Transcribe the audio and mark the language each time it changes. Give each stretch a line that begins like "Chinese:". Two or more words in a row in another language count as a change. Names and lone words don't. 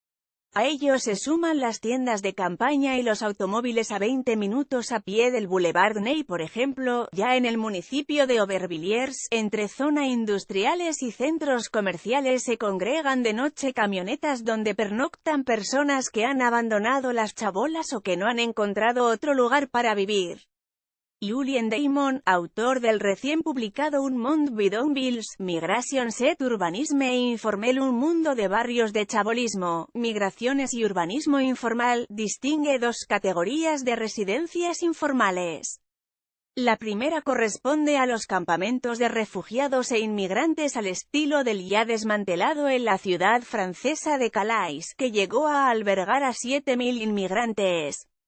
Spanish: A ellos se suman las tiendas de campaña y los automóviles a 20 minutos a pie del Boulevard Ney. Por ejemplo, ya en el municipio de Aubervilliers, entre zona industriales y centros comerciales, se congregan de noche camionetas donde pernoctan personas que han abandonado las chabolas o que no han encontrado otro lugar para vivir. Julien Daymon, autor del recién publicado Un monde bidonvilles, Migration set urbanisme e informel, un mundo de barrios de chabolismo, migraciones y urbanismo informal, distingue dos categorías de residencias informales. La primera corresponde a los campamentos de refugiados e inmigrantes al estilo del ya desmantelado en la ciudad francesa de Calais, que llegó a albergar a 7.000 inmigrantes.